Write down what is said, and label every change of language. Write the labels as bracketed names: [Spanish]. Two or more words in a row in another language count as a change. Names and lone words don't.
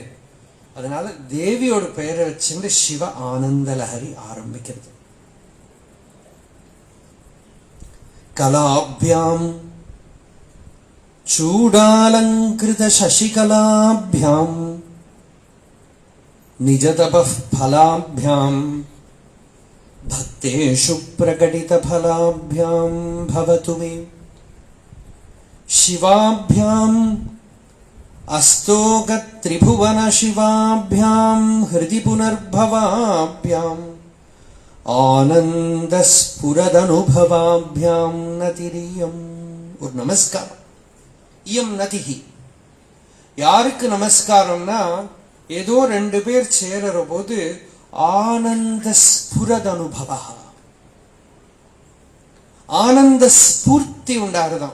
[Tamil] அதனால தேவியோட பெயரை வச்சுட்டு சிவ ஆனந்த லஹரி ஆரம்பிக்கிறது. [Sanskrit] कलाभ्यां चूडालङ्कृत शशिकलाभ्यां निजतपः फलाभ्यां भक्तेषु प्रकटितफलाभ्यां भवतु मे शिवाभ्याम् अस्तोगत्रिभुवनशिवाभ्यां हृदि पुनर्भवाभ्याम् आनन्दस्फुरदनुभवाभ्यां नतिरियम् [Tamil] ஒரு நமஸ்காரம். [Sanskrit] इयं नतिः. [Tamil] யாருக்கு நமஸ்காரம்னா ஏதோ ரெண்டு பேர் சேரற போது [Sanskrit] आनन्द स्फुरत् अनुभवा, [Tamil] ஆனந்த ஸ்பூர்த்தி உண்டாகுதான்.